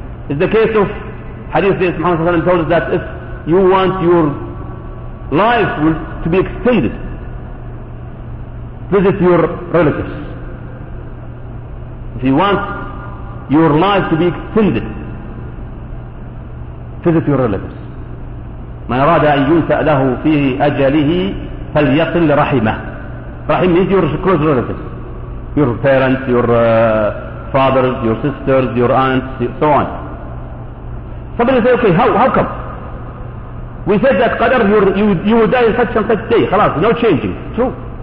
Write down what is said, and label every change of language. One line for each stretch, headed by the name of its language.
English: It's the case of hadith that Muhammad SAW told us that if you want your life to be extended, visit your relatives. If you want your life to be extended, visit your relatives.
Arabic: من أراد أن ينسأ له في أجله فليصل رحمه.
English: رحمه means your close relatives. Your parents, your fathers, your sisters, your aunts, so on. Somebody say, okay, how come? We said that qadr, you will die in such and such day. خلاص, no changing. True.